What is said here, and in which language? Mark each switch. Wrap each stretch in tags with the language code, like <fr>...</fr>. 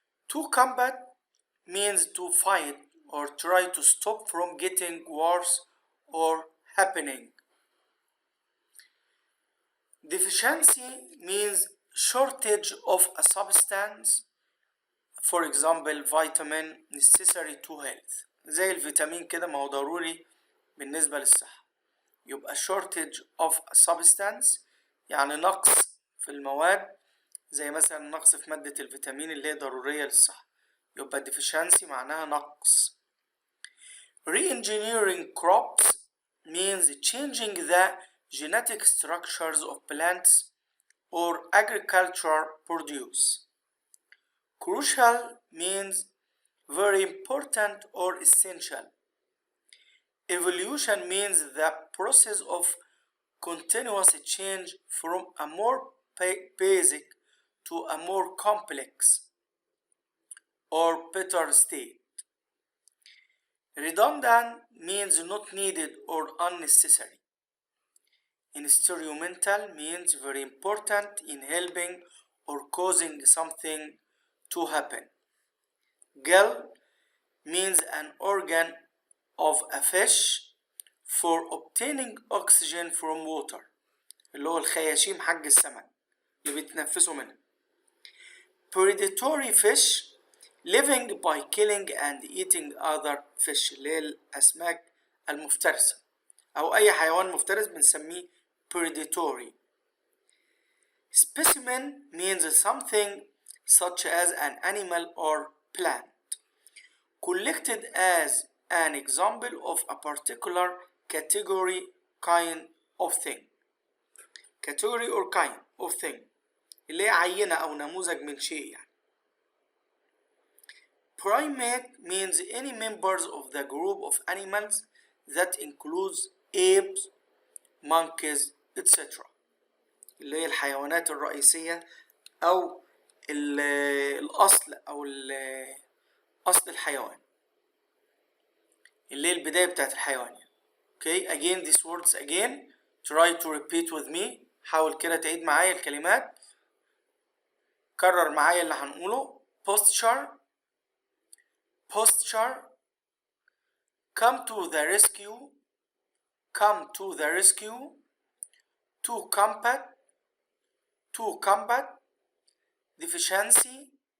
<en>To combat means to fight or try to stop from getting worse or happening. Deficiency means shortage of a substance, for example vitamin necessary to health.</en> <ar>زي الفيتامين كده ما هو ضروري بالنسبة للصحة. يبقى shortage of a substance يعني نقص في المواد، زي مثلا نقص في مادة الفيتامين اللي هي ضرورية للصحة. يبقى deficiency معناها نقص.</ar> <en>Re-engineering crops means changing the genetic structures of plants or agriculture produce. Crucial means very important or essential. Evolution means the process of continuous change from a more basic to a more complex or better state. Redundant means not needed or unnecessary. Instrumental means very important in helping or causing something to happen. Gill means an organ of a fish for obtaining oxygen from water</en> <ar>اللي هو الخياشيم حق السمك اللي بيتنفسوا منه.</ar> <en>Predatory fish living by killing and eating other fish</en> <ar>اللي هي الأسماك المفترسة أو أي حيوان مفترس بنسميه predatory.</ar> <en>Specimen means something such as an animal or plant collected as an example of a particular category kind of thing. Category or kind of thing</en> <ar>اللي هي عينة أو نموذج من شيء يعني.</ar> <en>Primate means any members of the group of animals that includes apes, monkeys, etc.</en> <ar>اللي هي الحيوانات الرئيسية أو الأصل أو أصل الحيوان اللي هي البداية بتاعت الحيوان يعني.</ar> <en>Okay, again these words again. Try to repeat with me.</en> <ar>حاول كده تعيد معايا الكلمات. كرر معايا اللي هنقوله.</ar> <en>Posture, posture, come to the rescue, come to the rescue, to combat, to combat, deficiency,</en>